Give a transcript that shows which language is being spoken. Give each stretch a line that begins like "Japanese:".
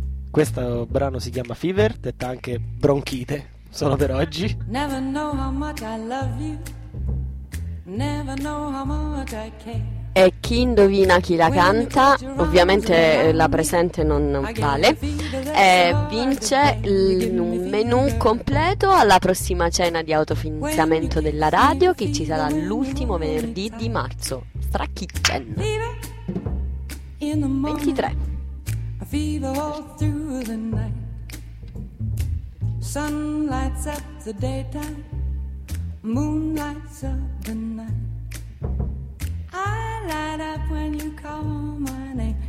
Italian: Questo brano si chiama Fever, detta anche Bronchite, solo per oggi.
English: Never know how much I love you. Never know how much I care.
Italian: E chi indovina chi la canta, ovviamente la presente non vale, e vince un menù completo alla prossima cena di autofinanziamento della radio, che ci sarà l'ultimo venerdì di marzo. Stra Kitchen 23.
English: Fever all through the night. Sun lights up the daytime. Moon lights up the night. I light up when you call my name.